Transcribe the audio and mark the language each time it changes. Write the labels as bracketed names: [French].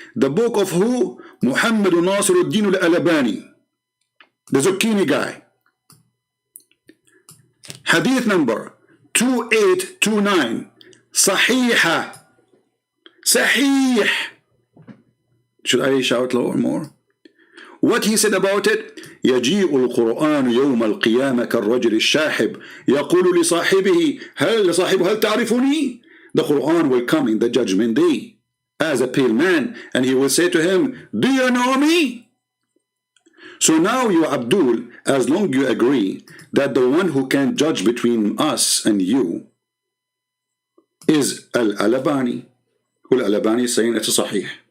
[English] The book of who? Muhammed Nasiruddin al-Albani, the Zucchini guy. Hadith number 2829. Sahiha. Sahih. Should I shout lower more? What he said about it? [Arabic] يجيء القرآن يوم القيامة كالرجل الشاحب يقول لصاحبه هل تعرفني? [English] The Quran will come in the judgment day as a pale man, and he will say to him, do you know me? So now you, Abdul, as long as you agree that the one who can judge between us and you is Al-Albani, who Al-Albani is saying it's a sahih.